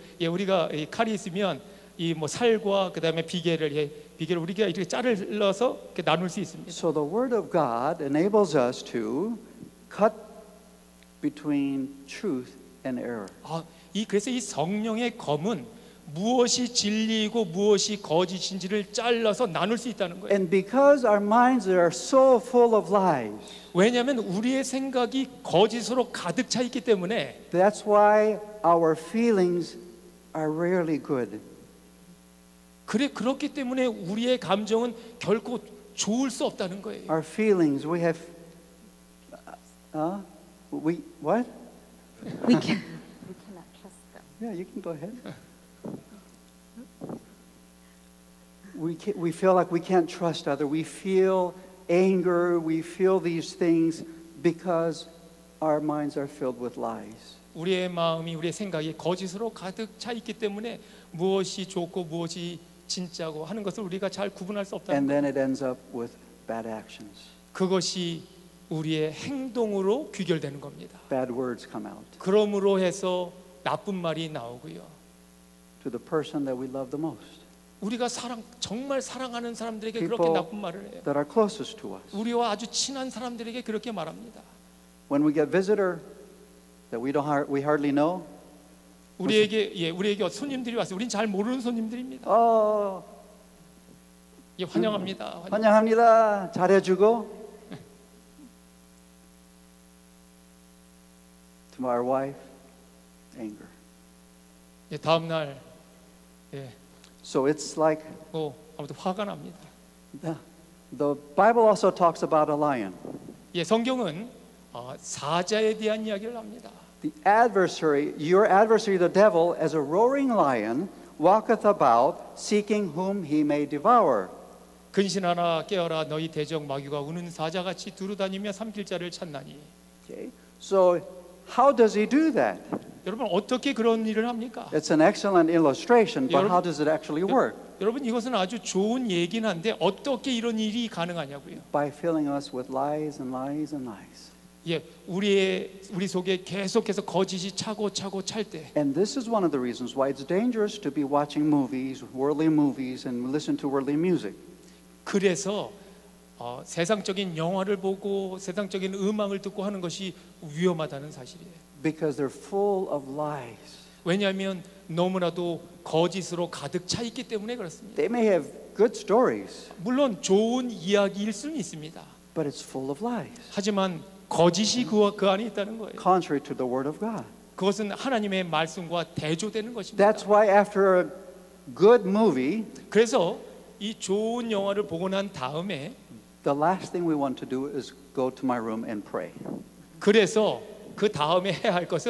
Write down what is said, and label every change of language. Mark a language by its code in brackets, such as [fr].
[ko] 우리가 이 칼이 있으면 이 뭐 살과 그다음에 비계를 우리가 이렇게 자르서 이렇게 나눌 수 있습니다. [en] So the word of God enables us to cut between truth and error. [ko] 그래서 이 성령의 검은 무엇이 진리이고 무엇이 거짓인지를 잘라서 나눌 수 있다는 거예요. [en] And because our minds are so full of lies, [ko] 왜냐하면 우리의 생각이 거짓으로 가득 차 있기 때문에 [en] that's why our feelings are rarely good. [ko] 그렇기 때문에 우리의 감정은 결코 좋을 수 없다는 거예요. [en] Our feelings, we have, what? We cannot trust them. Yeah, you can go ahead. We feel like we can't trust others. We feel anger. We feel these things because our minds are filled with lies. [ko] 우리의 마음이 우리의 생각이 거짓으로 가득 차 있기 때문에 무엇이 좋고 무엇이 진짜고 하는 것을 우리가 잘 구분할 수 없다는 [en] And [ko] 거예요. [en] then it ends up with bad actions. [ko] 그것이 우리의 행동으로 귀결되는 겁니다. [en] Bad words come out [ko] 그러므로 해서 나쁜 말이 나오고요. [en] to the person that we love the most, [ko] 우리가 정말 사랑하는 사람들에게 그렇게 [en] people [ko] 나쁜 말을 해요. [en] that are closest to us. [ko] 우리와 아주 친한 사람들에게 그렇게 말합니다. [en] When we get visitor that we hardly know, [ko] 우리에게 손님들이 왔어요. 우린 잘 모르는 손님들입니다. 환영합니다. 환영합니다. 잘해주고. [en] To our wife, anger. [ko] 다음 날 [en] So it's like [ko] 아무튼 화가 납니다. [en] the Bible also talks about a lion. [ko] 성경은 사자에 대한 이야기를 합니다. [en] The adversary, your adversary, the devil, as a roaring lion, walketh about, seeking whom he may devour. [ko] 근신하라 깨어라 너희 대적 마귀가 우는 사자같이 두루다니며 삼킬 자를 찾나니. [en] Okay, so how does he do that? [ko] 여러분 어떻게 그런 일을 합니까? [en] It's an excellent illustration, but how does it actually work? [ko] 여러분 이것은 아주 좋은 얘기는 한데 어떻게 이런 일이 가능하냐고요. [en] By filling us with lies and lies and lies. [ko] 우리 속에 계속해서 거짓이 차고 찰 때. [en] And this is one of the reasons why it's dangerous to be watching movies, worldly movies, and listen to worldly music. [ko] 그래서 세상적인 영화를 보고 세상적인 음악을 듣고 하는 것이 위험하다는 사실이에요. [en] Because they're full of lies. [ko] 왜냐하면 너무나도 거짓으로 가득 차 있기 때문에 그렇습니다. [en] They may have good stories, [ko] 물론 좋은 이야기일 수는 있습니다. [en] but it's full of lies. [ko] 하지만 거짓이 그 안에 있다는 거예요. [en] Contrary to the word of God. [ko] 그것은 하나님의 말씀과 대조되는 것입니다. [en] That's why after a good movie, [ko] 그래서 이 좋은 영화를 보고 난 다음에 [en] the last thing we want to do is go to my room and pray. [ko] 그래서 그 다음에 해야 할 것은